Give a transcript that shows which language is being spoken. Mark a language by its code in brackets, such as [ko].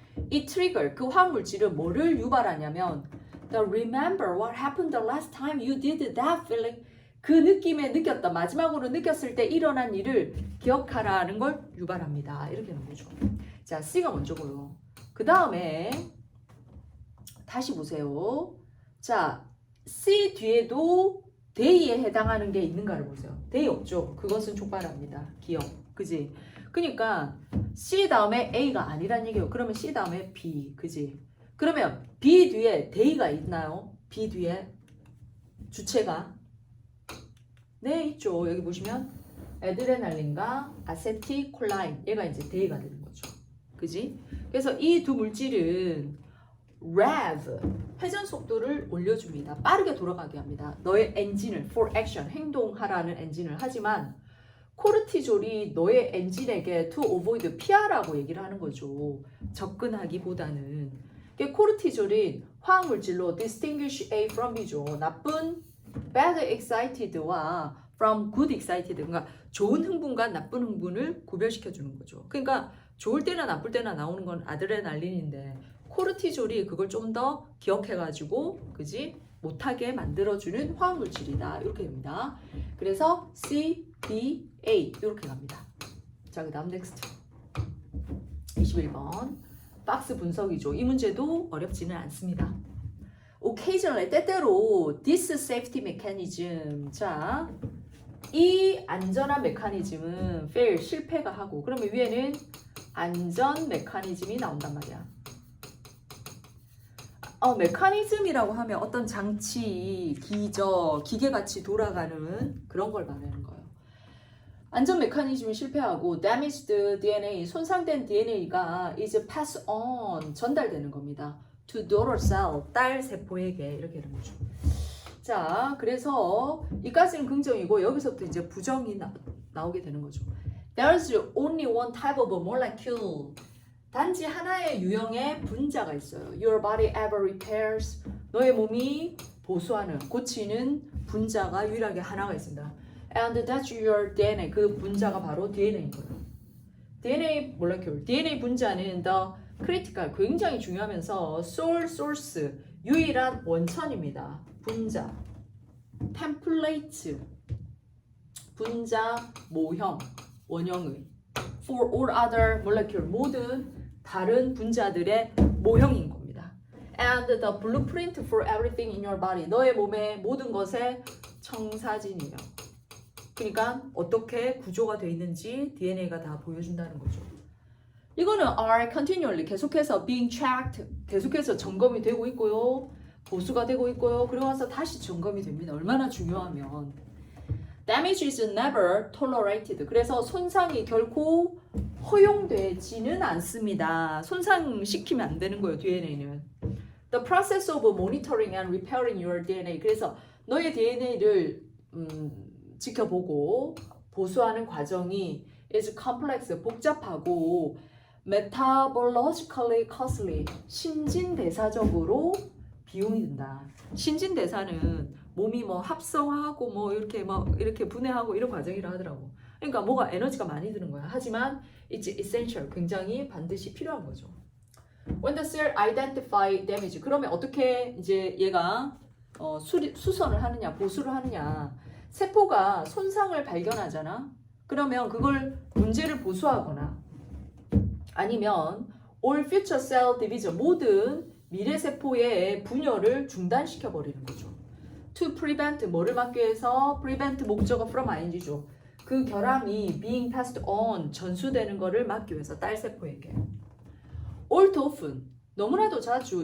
[ko] 이 트리거, 그 화학물질은 뭐를 유발하냐면 [en] the remember what happened the last time you did that feeling. [ko] 그 느낌에 느꼈다, 마지막으로 느꼈을 때 일어난 일을 기억하라는 걸 유발합니다. 이렇게 하는 거죠. 자, C가 먼저고요. 그 다음에 다시 보세요. 자, C 뒤에도 day에 해당하는 게 있는가를 보세요. day 없죠. 그것은 족발합니다. 기억. 그지? 그러니까 C 다음에 A가 아니란 얘기예요. 그러면 C 다음에 B. 그지? 그러면 B 뒤에 day가 있나요? B 뒤에 주체가? 네, 있죠. 여기 보시면 애드레날린과 아세틸콜라인. 얘가 이제 day가 되는 거죠. 그지? 그래서 이 두 물질은 rev, 회전 속도를 올려줍니다. 빠르게 돌아가게 합니다. 너의 엔진을, [en] for action, [ko] 행동하라는 엔진을. 하지만 코르티졸이 너의 엔진에게 [en] to avoid, [ko] 피하라고 얘기를 하는 거죠. 접근하기보다는. 코르티졸이 화학물질로 [en] distinguish A from B [ko] 죠. 나쁜 [en] bad excited [ko] 와 [en] from good excited, [ko] 그러니까 좋은 흥분과 나쁜 흥분을 구별시켜 주는 거죠. 그러니까 좋을 때나 나쁠 때나 나오는 건 아드레날린인데 코르티졸이 그걸 좀 더 기억해가지고, 그지? 못하게 만들어주는 화학물질이다. 이렇게 됩니다. 그래서 C, D, A 이렇게 갑니다. 자, 그 다음 넥스트 21번 박스 분석이죠. 이 문제도 어렵지는 않습니다. [en] occasionally, [ko] 때때로 [en] this safety mechanism. [ko] 자, 이 안전한 메커니즘은 fail, 실패가 하고, 그러면 위에는 안전 메커니즘이 나온단 말이야. 메커니즘이라고 하면 어떤 장치, 기저, 기계같이 돌아가는 그런 걸 말하는 거예요. 안전 메커니즘이 실패하고 damaged DNA, 손상된 DNA가 이제 [en] pass on, [ko] 전달되는 겁니다. [en] to daughter cell, [ko] 딸 세포에게. 이렇게 되는 거죠. 자, 그래서 이까지는 긍정이고 여기서부터 이제 부정이 나오게 되는 거죠. [en] There's only one type of molecule. [ko] 단지 하나의 유형의 분자가 있어요. [en] Your body ever repairs. [ko] 너의 몸이 보수하는, 고치는 분자가 유일하게 하나가 있습니다. [en] And that's your DNA. [ko] 그 분자가 바로 DNA인 거예요. [en] DNA molecule. [ko] DNA 분자는 [en] the critical, [ko] 굉장히 중요하면서 [en] sole source, [ko] 유일한 원천입니다. 분자. template, 분자 모형, 원형의. [en] For all other molecule, [ko] 모든 다른 분자들의 모형인 겁니다. [en] And the blueprint for everything in your body. [ko] 너의 몸의 모든 것의 청사진이며. 그러니까 어떻게 구조가 되어 있는지 DNA가 다 보여준다는 거죠. 이거는 [en] are continually, [ko] 계속해서 [en] being checked, [ko] 계속해서 점검이 되고 있고요. 보수가 되고 있고요. 그러고 나서 다시 점검이 됩니다. 얼마나 중요하면. [en] Damage is never tolerated. [ko] 그래서 손상이 결코 허용되지는 않습니다. 손상시키면 안 되는 거예요, DNA는. [en] The process of monitoring and repairing your DNA. [ko] 그래서 너의 DNA를 지켜보고 보수하는 과정이 [en] is complex, [ko] 복잡하고 [en] metabologically costly, [ko] 신진대사적으로 비용이 든다. 신진대사는 몸이 뭐 합성하고 뭐 이렇게 분해하고 이런 과정이라 하더라고. 그러니까 뭐가 에너지가 많이 드는 거야. 하지만 [en] it's essential, [ko] 굉장히 반드시 필요한 거죠. [en] When the cell identify damage, [ko] 그러면 어떻게 이제 얘가 수선을 하느냐, 보수를 하느냐. 세포가 손상을 발견하잖아. 그러면 그걸 문제를 보수하거나 아니면 [en] all future cell division, [ko] 모든 미래 세포의 분열을 중단시켜 버리는 거죠. [en] to prevent, [ko] 뭐를 막기 위해서? prevent 목적어 from ing죠. 그 결함이 [en] being passed on, [ko] 전수되는 거를 막기 위해서 딸 세포에게. [en] all too often, [ko] 너무나도 자주.